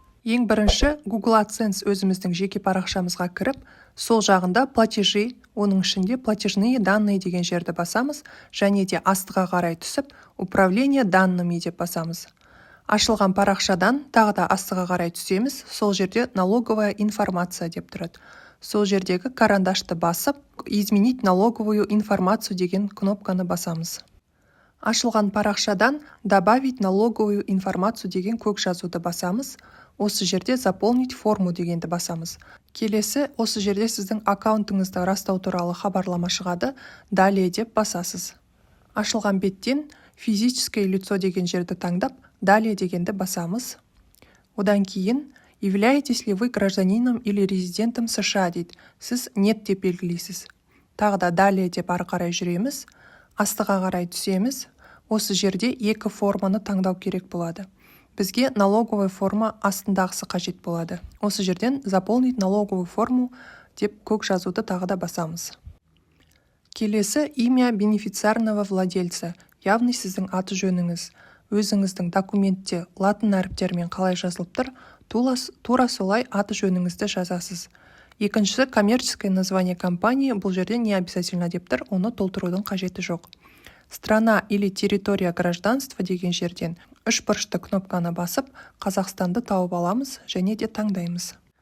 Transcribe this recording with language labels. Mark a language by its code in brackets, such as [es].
[kk] Ең бірінші, Google AdSense өзіміздің жеке парақшамызға кіріп, сол жағында [ru] платежи, [kk] оның ішінде [ru] платежные данные [kk] деген жерді басамыз, және де астыға қарай түсіп, [ru] управление данными [kk] деп басамыз. Ашылған парақшадан тағы да астыға қарай түсеміз, сол жерде [ru] налоговая информация [kk] деп тұрады. Сол жердегі карандашты басып, [ru] изменить налоговую информацию [kk] деген кнопканы басамыз. Ашылған парақшадан [ru] добавить налоговую информацию [kk] деген көк жазуды басамыз. Осы жерде [ru] заполнить форму [kk] дегенді басамыз. Келесі, осы жерде сіздің аккаунтыңызды растау туралы хабарлама шығады, [ru] далее [kk] деп басасыз. Ашылған беттен [ru] физическое лицо [kk] деген жерді таңдап, [ru] далее [kk] дегенді басамыз. Одан кейін, [ru] являетесь ли вы гражданином или резидентом США [kk] дейді. Сіз [ru] нет [kk] деп белгілейсіз. Тағы да [ru] далее [kk] деп ары қарай жүреміз. Астыға қарай түсеміз. Осы жерде екі форманы таңдау керек болады. Бізге [ru] налоговая форма [kk] астындағысы қажет болады. Осы жерден [ru] заполнить налоговую форму [kk] деп көк жазуды тағы да басамыз. Келесі, [ru] имя бенефициарного владельца. [kk] Яғни сіздің аты жөніңіз. Өзіңіздің документте латын әріптермен қалай жазылып тұр, тура солай аты жөніңізді жазасыз. Екіншісі, [ru] коммерческое название компании, [kk] бұл жерде [ru] не обязательно [kk] деп тұр, оны толтырудың қажеті жоқ. [ru] Страна или территория гражданства [kk] деген жерден үш бұрышты кнопканы басып, Қазақстанды тауып аламыз және де таңдаймыз.